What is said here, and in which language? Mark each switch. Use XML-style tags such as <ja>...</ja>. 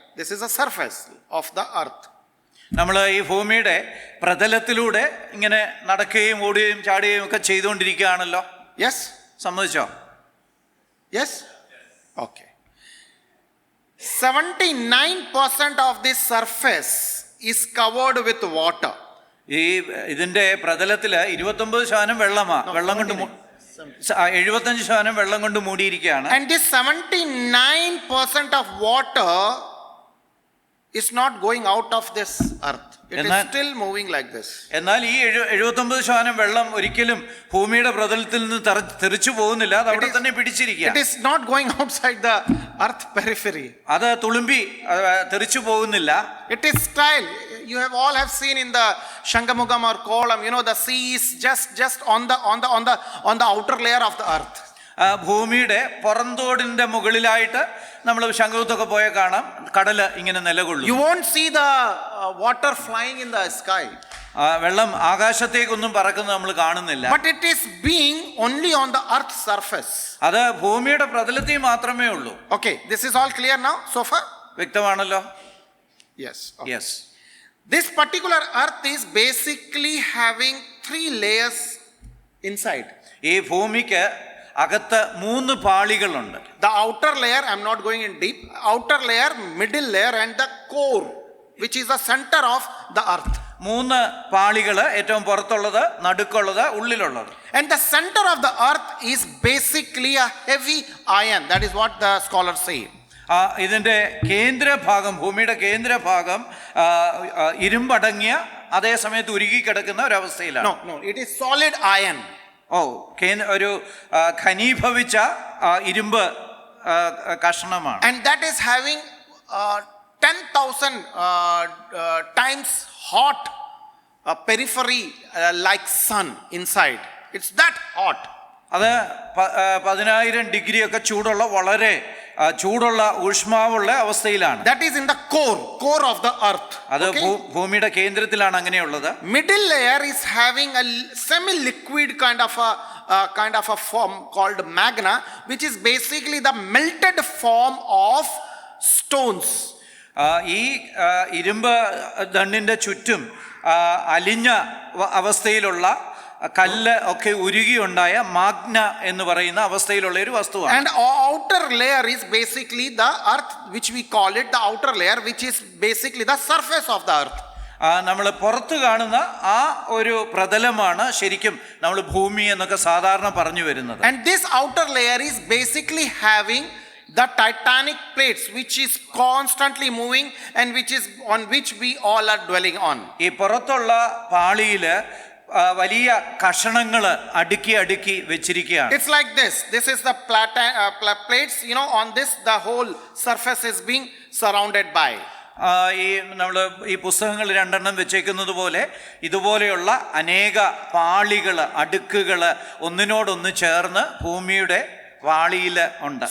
<en>This is a surface of the earth.</en> <ml>നമ്മൾ ഈ ഭൂമിയുടെ പ്രതലത്തിലൂടെ ഇങ്ങനെ നടക്കുകയും ഓടുകയും ചാടുകയും ഒക്കെ ചെയ്തുകൊണ്ടിരിക്കുകയാണല്ലോ.</ml> <en>Yes?</en> <ml>സമ്മതിച്ചോ?</ml> <en>Yes? Okay. 79% of this surface is covered with water.</en> <ml>ഇതിന്റെ പ്രതലത്തില് 29% വെള്ളമാണ്. വെള്ളം കൊണ്ട് 75% വെള്ളം കൊണ്ട് മൂടിയിരിക്കുകയാണ്.</ml> <en>And this 79% of water is not going out of this earth. It is still moving like this.</en> <ml>എന്നാൽ ഈ 79% വെള്ളം ഒരിക്കലും ഭൂമിയുടെ പ്രതലത്തിൽ നിന്ന് തെറിച്ചു പോകുന്നില്ല, അത് അവിടെ തന്നെ പിടിച്ചിരിക്കുക.</ml> <en>It is not going outside the earth periphery.</en> <ml>അത് തുളുമ്പി തെറിച്ചു പോകുന്നില്ല.</ml> <en>It is still You have all have seen in the Shangamugam or Kolam, you know, the sea is just on the outer layer of the earth.</en> <ml>ഭൂമിയുടെ പുറന്തോടിന്റെ മുകളിലായിട്ട് നമ്മൾ ശംഖുത്തൊക്കെ പോയ കാണാം കടല് ഇങ്ങനെ നിലകൊള്ളും.</ml> <en>You won't see the water flying in the sky.</en> <ml>വെള്ളം ആകാശത്തേക്കൊന്നും പറക്കുന്നത് നമ്മൾ കാണുന്നില്ല.</ml> <en>But it is being only on the earth's surface.</en> <ml>അത് ഭൂമിയുടെ പ്രതലത്തിൽ മാത്രമേ ഉള്ളൂ.</ml> <en>Okay, this is all clear now so far?</en> <ml>വ്യക്തമാണല്ലോ?</ml> <en>Yes. Okay. Yes. This particular earth is basically having 3 layers inside.</en> <ml>ഈ ഭൂമിക്ക് അകത്ത് 3 പാളികളുണ്ട്.</ml> <en>The outer layer, I'm not going in deep, outer layer, middle layer and the core, which is the center of the earth.</en> <ml>3 പാളികള്, ഏറ്റവും പുറത്തുള്ളത്, നടുക്കുള്ളത്, ഉള്ളിലുള്ളത്.</ml> <en>And the center of the earth is basically a heavy iron. That is what the scholars say.</en> <ml>ഇതിന്റെ കേന്ദ്രഭാഗം, ഭൂമിയുടെ കേന്ദ്രഭാഗം ഇരുമ്പടങ്ങിയ അതേ സമയത്ത് ഉരുകി കിടക്കുന്ന ഒരവസ്ഥയിലാണ്.</ml> <en>No, it is solid iron.</en> <ml>ഒരു ഘനീഭവിച്ച ഇരുമ്പ് കഷ്ണമാണ്.</ml> <en>And that is having 10,000 times hot periphery like sun inside. It's that hot.</en> <ml>അത് 10,000 degree ഒക്കെ ചൂടുള്ള, വളരെ ചൂടുള്ള ഊഷ്മാവുള്ള അവസ്ഥയിലാണ്.</ml> <en>That is in the core of the earth.</en> <ml>അത് ഭൂമിയുടെ കേന്ദ്രത്തിലാണ് അങ്ങനെയുള്ളത്.</ml> <en>Middle layer is having a semi-liquid kind of a form called magna, which is basically the melted form of stones.</en> <ml>ഈ ഇരുമ്പ് ദണ്ഡിന്റെ ചുറ്റും അലിഞ്ഞ അവസ്ഥയിലുള്ള കല്ല് ഒക്കെ ഉരുകിയുണ്ടായ മാഗ്ന എന്ന് പറയുന്ന അവസ്ഥയിലുള്ള ഒരു വസ്തുവാണ്.</ml> <en>And outer layer is basically the earth, which we call it the outer layer, which is basically the surface of the earth.</en> <ml>നമ്മൾ പുറത്ത് കാണുന്ന ആ ഒരു പ്രതലമാണ് ശരിക്കും നമ്മൾ ഭൂമി എന്നൊക്കെ സാധാരണ പറഞ്ഞു വരുന്നത്.</ml> <en>And this outer layer is basically having the titanic plates, which is constantly moving and which is on which we all are dwelling on.</en> <ml>ഈ പുറത്തുള്ള പാളിയില് വലിയ കഷണങ്ങൾ അടുക്കി വെച്ചിരിക്കുകയാണ്.</ml> <en>It's like this is the plates, you know, on this the whole surface is being surrounded by.</en> <ml>ഈ നമ്മൾ ഈ പുസ്തകങ്ങൾ 2 വെച്ചേക്കുന്നത് പോലെ ഇതുപോലെയുള്ള അനേക പാളികൾ, അടുക്കുകൾ ഒന്നിനോടൊന്ന് ചേർന്ന് ഭൂമിയുടെ പാളിയിൽ ഉണ്ട്.</ml>